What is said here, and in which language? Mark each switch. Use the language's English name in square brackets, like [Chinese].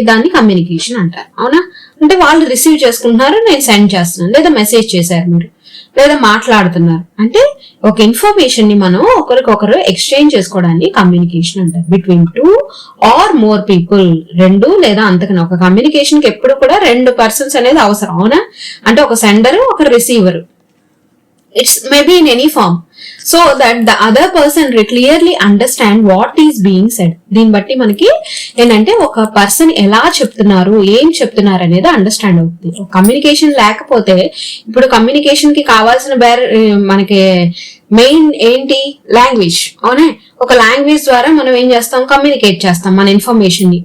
[Telugu] దాన్ని కమ్యూనికేషన్ అంటారు. అవునా? అంటే వాళ్ళు రిసీవ్ చేసుకుంటున్నారు, నేను సెండ్ చేస్తున్నాను, లేదా మెసేజ్ చేశారు మీరు, లేదా మాట్లాడుతున్నారు. అంటే ఒక ఇన్ఫర్మేషన్ ని మనం ఒకరికొకరు ఎక్స్చేంజ్ చేసుకోవడాన్ని కమ్యూనికేషన్ అంటారు. [English] between 2 or more people, [Telugu] 2 లేదా అంతకన్నా. ఒక కమ్యూనికేషన్ కి ఎప్పుడు కూడా 2 పర్సన్స్ అనేది అవసరం. అవునా? అంటే ఒక సెండర్, ఒక receiver. [English] It's maybe in any form, so that the other person clearly understand what is being said. [Telugu] దీన్ని బట్టి మనకి ఏంటంటే ఒక పర్సన్ ఎలా చెప్తున్నారు, ఏం చెప్తున్నారు అనేది అండర్స్టాండ్ అవుతుంది. కమ్యూనికేషన్ లేకపోతే, ఇప్పుడు కమ్యూనికేషన్ కి కావాల్సిన మనకి మెయిన్ ఏంటి? లాంగ్వేజ్. అవునే? ఒక లాంగ్వేజ్ ద్వారా మనం ఏం చేస్తాం? కమ్యూనికేట్ చేస్తాం మన ఇన్ఫర్మేషన్ ని.